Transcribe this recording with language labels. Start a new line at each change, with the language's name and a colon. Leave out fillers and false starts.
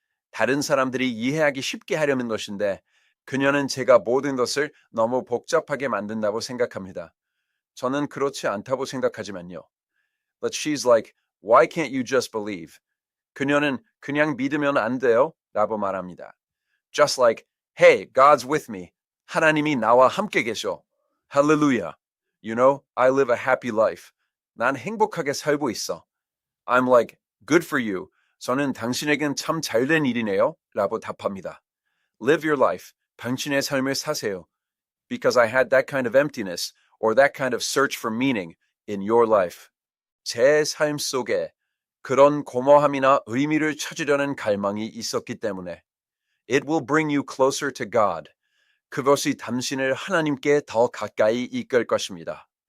Korean: 다른 사람들이 이해하기 쉽게 하려는 것인데 그녀는 제가 모든 것을 너무 복잡하게 만든다고 생각합니다. 저는 그렇지 않다고 생각하지만요.
English: But she's like, why can't you just believe?
Korean: 그녀는 그냥 믿으면 안 돼요? 라고 말합니다.
English: Just like, hey, God's with me.
Korean: 하나님이 나와 함께 계셔.
English: Hallelujah. You know, I live a happy life.
Korean: 난 행복하게 살고 있어.
English: I'm like, good for you.
Korean: 저는 당신에겐 참 잘된 일이네요. 라고 답합니다.
English: Live your life.
Korean: 당신의 삶을 사세요.
English: Because I had that kind of emptiness or that kind of search for meaning in your life.
Korean: 제 삶 속에 그런 고모함이나 의미를 찾으려는 갈망이 있었기 때문에
English: It will bring you closer to God.
Korean: 그것이 당신을 하나님께 더 가까이 이끌 것입니다.